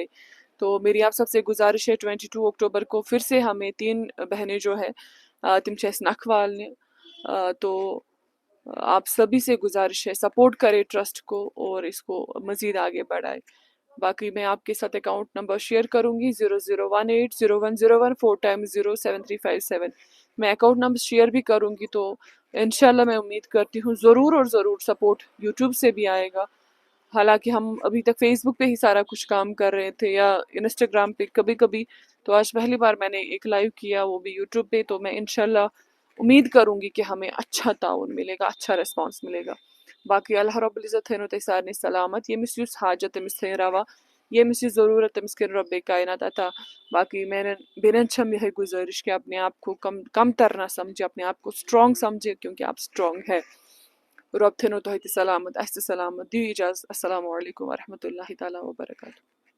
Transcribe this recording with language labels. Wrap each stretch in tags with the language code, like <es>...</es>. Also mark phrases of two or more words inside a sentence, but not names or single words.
<ur>تو میری آپ سب سے گزارش ہے، 22 اکتوبر کو پھر سے ہمیں 3 بہنیں جو ہے</ur> <ks>تِم نکھ وال,</ks> <ur>تو آپ سبھی سے گزارش ہے، سپورٹ کریں ٹرسٹ کو اور اس کو مزید آگے بڑھائے. باقی میں آپ کے ساتھ اکاؤنٹ نمبر شیئر کروں گی، 00180101 4 ٹائم 07357. میں اکاؤنٹ نمبر شیئر بھی کروں گی، تو انشاءاللہ میں امید کرتی ہوں ضرور اور ضرور سپورٹ یوٹیوب سے بھی آئے گا۔ حالانکہ ہم ابھی تک فیس بک پہ ہی سارا کچھ کام کر رہے تھے یا انسٹاگرام پہ کبھی کبھی، تو آج پہلی بار میں نے ایک لائیو کیا وہ بھی یوٹیوب پہ، تو میں انشاءاللہ امید کروں گی کہ ہمیں اچھا تعاون ملے گا، اچھا ریسپانس ملے گا۔</ur> <ks>باقی اللہ رب العزت تھینو تۄہہِ سارنٕے سلامت، ییٚمِس یُس حاجت تٔمِس تھٲیِن روا، ییٚمِس یہِ ضروٗرت تٔمِس کٔرِن رۄبے کائنات عطا۔ باقی میرن بیٚنٮ۪ن چھم یِہے گزارش</ks> <ur>کہ اپنے آپ کو کم تر نہ سمجھے، اپنے آپ کو اسٹرانگ سمجھے، کیونکہ آپ اسٹرانگ ہے۔</ur> <ks>رب تھٲینو تۄہہِ تہِ سلامت، اَسہِ تہِ سلامت، دِیِو اِجازت،</ks> <ar>السلام علیکم ورحمۃ اللہ تعالیٰ وبرکاتہ۔</ar>